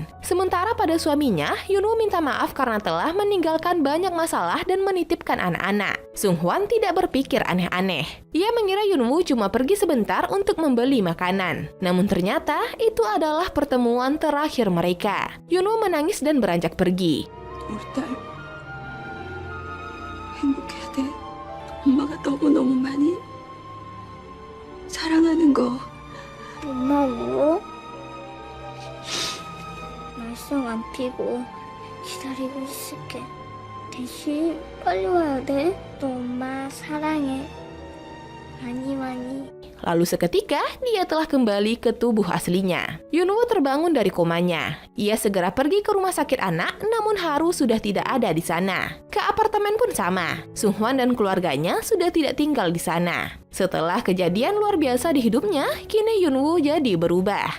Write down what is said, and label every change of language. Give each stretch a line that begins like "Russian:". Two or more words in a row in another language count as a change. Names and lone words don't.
Indonesian: Sementara pada suaminya, Yunwoo minta maaf karena telah meninggalkan banyak masalah dan menitipkan anak-anak. Sunghwan tidak berpikir aneh-aneh. Ia mengira Yunwoo cuma pergi sebentar untuk membeli makanan. Namun ternyata itu adalah pertemuan terakhir mereka. Yunwoo menangis dan beranjak pergi.
Korean: 우리 딸 행복해야 돼. 엄마가 너무너무 많이 사랑하는 거. 엄마 울어? 말썽 안 피고 기다리고 있을게. 대신 빨리 와야 돼. 또 엄마 사랑해. 많이 많이.
Indonesian: Lalu seketika, dia telah kembali ke tubuh aslinya. Yunwoo terbangun dari komanya. Ia segera pergi ke rumah sakit anak, namun Haru sudah tidak ada di sana. Ke apartemen pun sama. Sunghwan dan keluarganya sudah tidak tinggal di sana. Setelah kejadian luar biasa di hidupnya, kini Yunwoo jadi berubah.